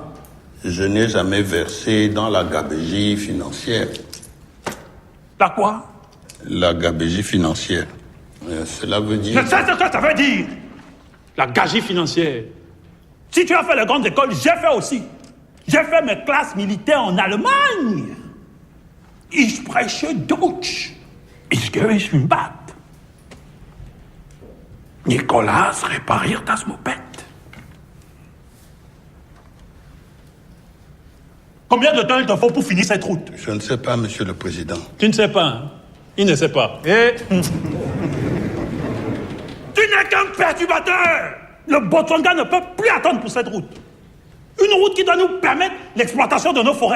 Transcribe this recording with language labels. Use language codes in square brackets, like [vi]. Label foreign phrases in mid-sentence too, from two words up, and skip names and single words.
[fr] Je n'ai jamais versé dans la gabegie financière. T'as quoi? La gabegie financière. Cela veut dire... Je sais ce que ça veut dire. La gagegie financière. Si tu as fait la grande école, j'ai fait aussi. J'ai fait mes classes militaires en Allemagne. [de] Ich spreche Deutsch. Ich gebe [fr] une batte. [de] Nicolas, répariert das Moped. [fr] Combien de temps il te faut pour finir cette route? Je ne sais pas, Monsieur le Président. Tu ne sais pas, hein? Il ne sait pas. Et... Tu n'es qu'un perturbateur! Le Botswana ne peut plus attendre pour cette route. Une route qui doit nous permettre l'exploitation de nos forêts.